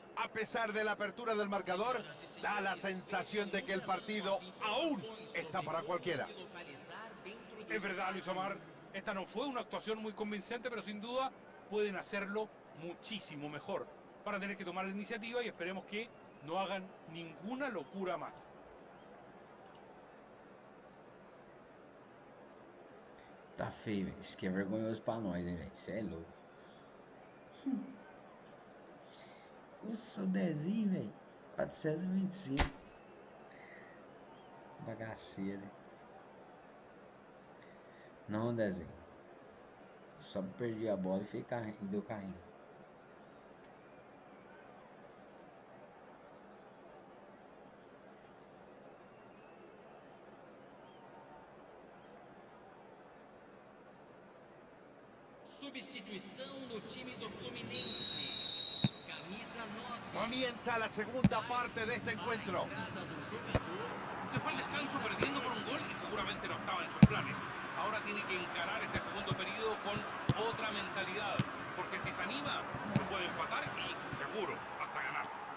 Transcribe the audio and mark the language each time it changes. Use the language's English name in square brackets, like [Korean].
[Spanish] A pesar de la apertura del marcador, da la sensación de que el partido aún está para cualquiera. Es verdad, Luis Omar, esta no fue una actuación muy convincente, pero sin duda pueden hacerlo muchísimo mejor. Para tener que tomar la iniciativa y esperemos que no hagan ninguna locura más. [Portuguese] Tá feio, velho. Isso aqui é vergonhoso pra nós, hein, velho. Isso é louco. O seu Dezinho, velho. 425. Bagaceira. Não, Dezinho. Só perdi a bola e deu carrinho. Substituição no time do Fluminense. Camisa 9. [Spanish] Comienza la segunda parte de este encuentro. [Portuguese] Entrada do jogador. [Spanish] Se fue al descanso perdiendo por un gol y seguramente no estaba en sus planes. Ahora tiene que encarar este segundo periodo con otra mentalidad. Porque si se anima, puede empatar y seguro hasta ganar.